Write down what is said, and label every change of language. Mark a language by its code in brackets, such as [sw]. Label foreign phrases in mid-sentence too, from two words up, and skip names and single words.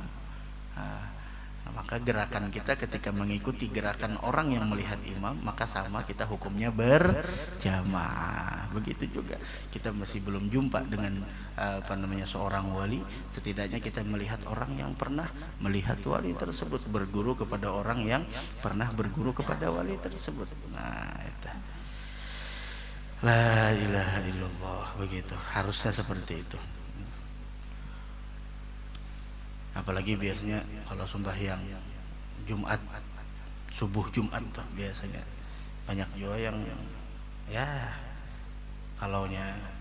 [id] Maka gerakan kita ketika mengikuti gerakan orang yang melihat imam, maka sama kita hukumnya berjamaah. Begitu juga kita masih belum jumpa dengan seorang wali, setidaknya kita melihat orang yang pernah melihat wali tersebut, berguru kepada orang yang pernah berguru kepada wali tersebut. Nah itu [ar] لا إله إلا الله, [id] begitu harusnya seperti itu. Apalagi biasanya kalau sembahyang Jumat, subuh Jumat tuh biasanya banyak juga yang ya kalaunya